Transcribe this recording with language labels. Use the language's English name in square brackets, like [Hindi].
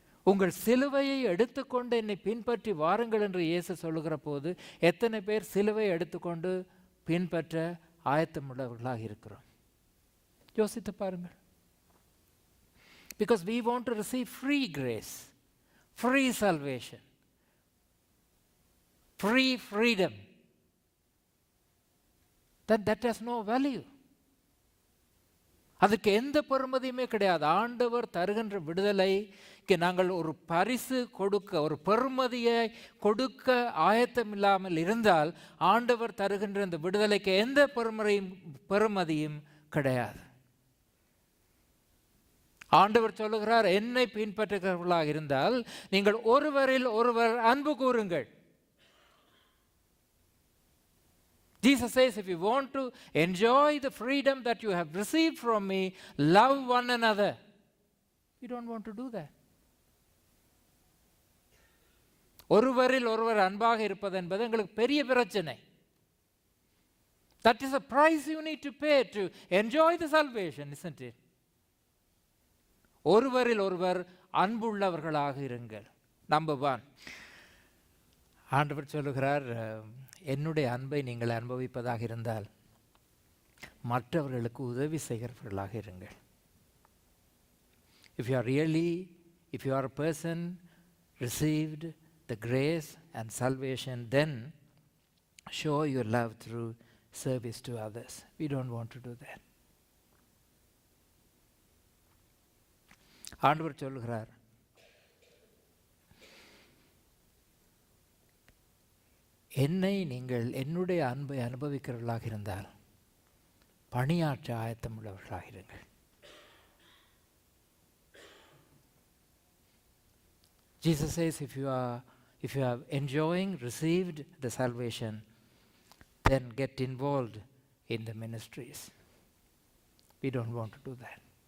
[Tamil] உங்கள் சிலுவையை எடுத்துக்கொண்டு என்னை பின்பற்றி வாருங்கள் என்று இயேசு சொல்லுகிற போது எத்தனை பேர் சிலுவையை எடுத்துக்கொண்டு பின்பற்ற ஆயத்தமுள்ளவர்களாக இருக்கிறோம்? யோசித்து பாருங்கள். [English] Because we want to receive free grace, free salvation, free freedom. That has no value. [Tamil] அதுக்கு எந்த பெறுமதியுமே கிடையாது. ஆண்டவர் தருகின்ற விடுதலைக்கு நாங்கள் ஒரு பரிசு கொடுக்க, ஒரு பெறுமதியை கொடுக்க ஆயத்தம் இல்லாமல் இருந்தால் ஆண்டவர் தருகின்ற இந்த விடுதலைக்கு எந்த பெறுமதியும் கிடையாது. ஆண்டவர் சொல்லுகிறார், என்னை பின்பற்றுகிறவர்களாக இருந்தால் நீங்கள் ஒருவரில் ஒருவர் அன்பு கூறுங்கள். [English] Jesus says, if you want to enjoy the freedom that you have received from me, love one another. We don't want to do that. [Tamil] ஒருவரில் ஒருவர் அன்பாக இருப்பது என்பது எங்களுக்கு பெரிய பிரச்சனை. [English] That is a price you need to pay to enjoy the salvation, isn't it? [Tamil] ஒருவரில் ஒருவர் அன்புள்ளவர்களாக இருங்கள். நம்பர் 1, ஆண்டவர் சொல்லுகிறார், என்னுடைய அன்பை நீங்கள் அனுபவிப்பதாக இருந்தால் மற்றவர்களுக்கு உதவி செய்கிறவர்களாக இருங்கள். [English] If you are a person received the grace and salvation, then show your love through service to others. We don't want to do that. [Tamil] ஆண்டவர் சொல்லுகிறார், நீங்கள் என்னுடைய அன்பை அனுபவிக்கிறவர்களாக இருந்தால் பணியாற்ற ஆயத்தம் உள்ளவர்களாக இருங்கள். [English] Jesus says, if you are enjoying, received the salvation, then get involved in the ministries. We don't want to do that.